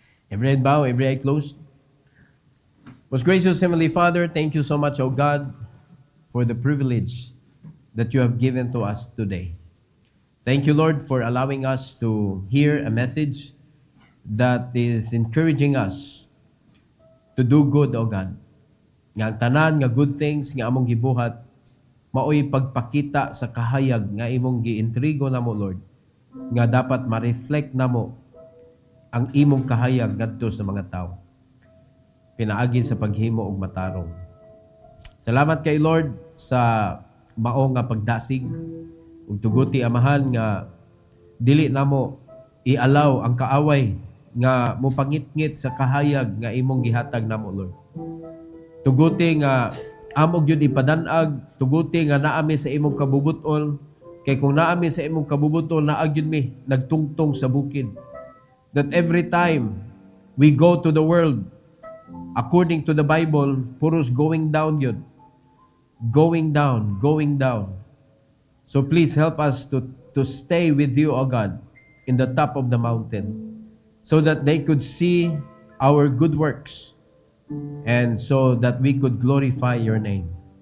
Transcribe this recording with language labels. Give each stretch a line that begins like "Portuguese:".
English: Every head bow, every eye closed. Most gracious Heavenly Father, thank you so much, O God, for the privilege that you have given to us today. Thank you, Lord, for allowing us to hear a message that is encouraging us to do good, O God.
Cebuano: Nga ang tanan, nga good things, nga among gibuhat, maoy pagpakita sa kahayag nga imong giintrigo na mo, Lord, nga dapat ma-reflect na mo ang imong kahayag ngadto sa mga tao. Pinaagi sa paghimo og matarong. Salamat kay Lord sa mao nga pagdasig ug tuguti amahan nga dili namo ialaw ang kaaway nga mopangitngit sa kahayag nga imong gihatag namo, Lord. Tuguti nga amo gyud ipadan-ag, tuguti nga naami sa imong kabubuton, kay kung naami sa imong kabubuton naa gyud mi nagtungtong sa bukid.
English: That every time we go to the world, according to the Bible,
Filipino: puros
English: going down yun. Going down, going down. So please help us to stay with you, O God, in the top of the mountain, so that they could see our good works and so that we could glorify your name.